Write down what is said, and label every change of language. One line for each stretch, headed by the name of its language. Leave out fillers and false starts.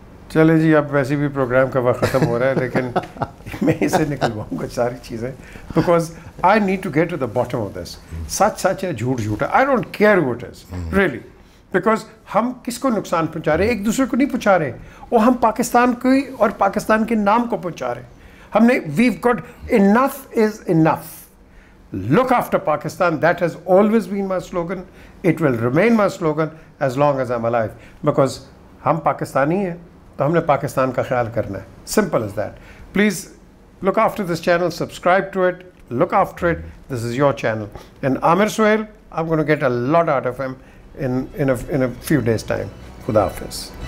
Urdu: چلے جی, اب ویسے بھی پروگرام کا وقت ختم ہو رہا ہے, لیکن میں اسے نکلواؤں گا ساری چیزیں,
English: Because I need to get to the bottom of this.
Urdu: سچ سچ ہے, جھوٹ جھوٹ ہے,
English: I don't care who it is really,
Urdu: because ہم کس کو نقصان پہنچا رہے ہیں؟ ایک دوسرے کو نہیں پہنچا رہے, وہ ہم پاکستان کو اور پاکستان کے نام کو پہنچا رہے ہیں. ہم نے
English: We've got enough is enough. Look after Pakistan, that has always been my slogan. It will remain my slogan as long as I'm alive, because
Urdu: ہم پاکستانی ہیں تو ہم نے پاکستان کا خیال کرنا ہے.
English: Simple as that. Please look after this channel, subscribe to it, look after it. This is your channel. And Amir Suhail, I'm going to get a lot out of him in a few days' time.
Urdu: Khuda Hafiz.